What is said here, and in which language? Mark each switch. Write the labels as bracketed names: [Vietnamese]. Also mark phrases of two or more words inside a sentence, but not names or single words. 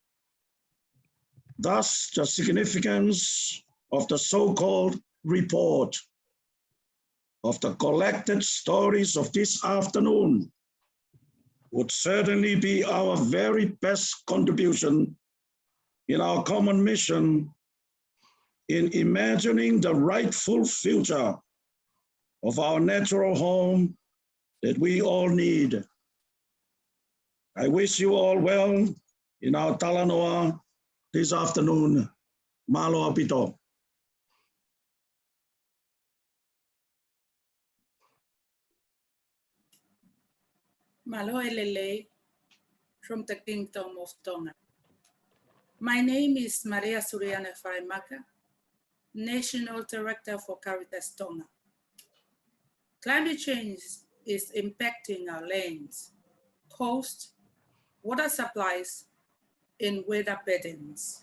[English] Thus, the significance of the so-called report of the collected stories of this afternoon would certainly be our very best contribution in our common mission in imagining the rightful future of our natural home that we all need. I wish you all well in our talanoa this afternoon. [Tongan] Malo apito. Malo elele [English] from the Kingdom of Tonga. My name is Maria Suriana Faimaka, National Director for Caritas Tonga. Climate change is impacting our lands, coast, water supplies, and weather patterns.